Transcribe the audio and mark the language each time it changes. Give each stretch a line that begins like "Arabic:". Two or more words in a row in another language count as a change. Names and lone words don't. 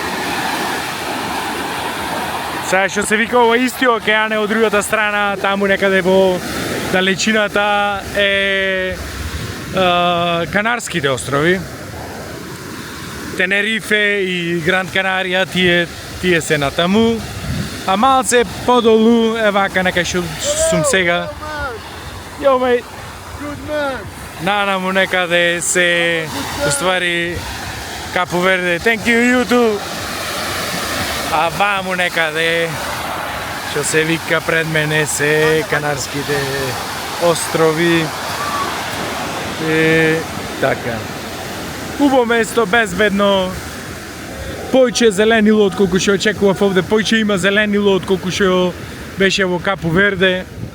Macedonian: Сега што се вика ова истиот океан е од другата страна, таму некаде во далечината е Канарските острови. Тенерифе и Гранд Канарија, тие се натаму. А малце подолу е вака некај што сум сега.
English: Yo mate. Good man.
Macedonian: Нанаму некаде се уствари Капу Верде.
English: Thank you too.
Macedonian: А ваму некаде што се вика пред мене се Канарските острови. Така. Убаво место, безбедно. Појче зеленило од колку што очекував овде, појче има зеленило од колку што беше во Капу Верде.